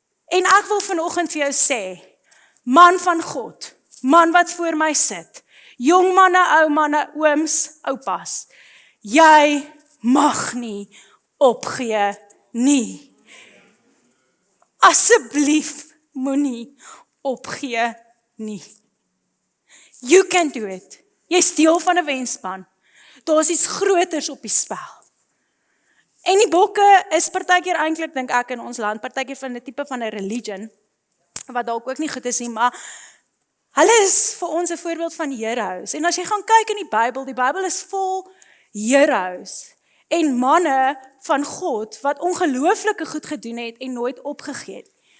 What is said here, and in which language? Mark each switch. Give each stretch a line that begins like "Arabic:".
Afrikaans: En ek wil vanoggend vir jou sê, man van God, man wat voor my sit, jong manne, ou manne, ooms, oupas, jy mag nie opgee nie. Asseblief moenie opgee nie.
English: You can do it.
Afrikaans: Jy's deel van 'n wenspan. Daar's iets groters op die spel. En die bokke is partykeer eintlik, dink ek, in ons land, partykeer van 'n tipe van 'n religion, wat dalk ook nie goed is nie, maar hulle is vir ons 'n voorbeeld van heroes. En as jy gaan kyk in die Bybel is vol heroes en manne van God wat ongelooflike goed gedoen het en nooit opgegee het.